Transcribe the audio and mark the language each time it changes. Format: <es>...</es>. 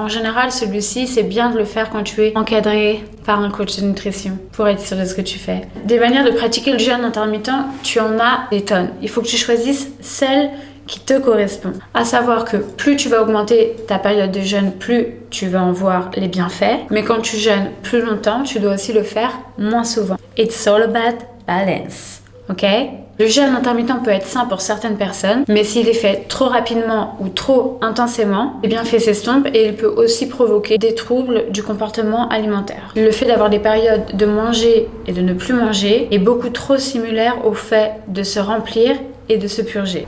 <fr>En général, celui-ci, c'est bien de le faire quand tu es encadré par un coach de nutrition pour être sûr de ce que tu fais. Des manières de pratiquer le jeûne intermittent, tu en as des tonnes. Il faut que tu choisisses celle qui te correspond. À savoir que plus tu vas augmenter ta période de jeûne, plus tu vas en voir les bienfaits. Mais quand tu jeûnes plus longtemps, tu dois aussi le faire moins souvent.</fr> <en>It's all about balance, ok?</en> <fr>Le jeûne intermittent peut être sain pour certaines personnes, mais s'il est fait trop rapidement ou trop intensément, les bienfaits s'estompent et il peut aussi provoquer des troubles du comportement alimentaire. Le fait d'avoir des périodes de manger et de ne plus manger est beaucoup trop similaire au fait de se remplir et de se purger.</fr>